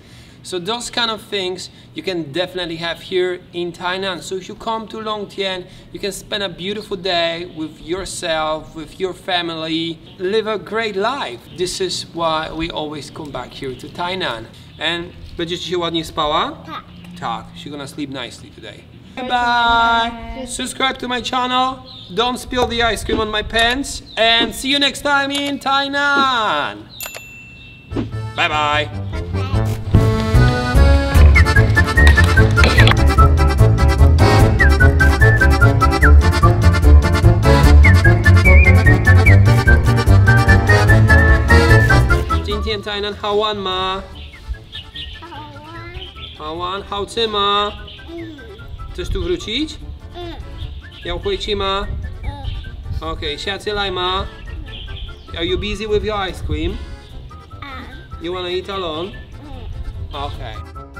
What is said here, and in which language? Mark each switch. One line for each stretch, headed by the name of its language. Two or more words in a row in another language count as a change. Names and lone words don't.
English: So those kind of things you can definitely have here in Tainan. So if you come to Longtian, you can spend a beautiful day with yourself, with your family, live a great life. This is why we always come back here to Tainan.
Polish: And będziesz dzisiaj ładnie spała? Tak. Tak,
English: she's gonna sleep nicely today. Bye! Subscribe to my channel, don't spill the ice cream on my pants, and see you next time in Tainan! Bye bye!
Chinese: Dzisiaj Tainan 好玩吗？好玩，好吃吗？
Polish: Chcesz tu wrócić?
Chinese: 要回去吗？ Okay, 下次来吗？
English: Are you busy with your ice cream? You wanna eat alone? Okay.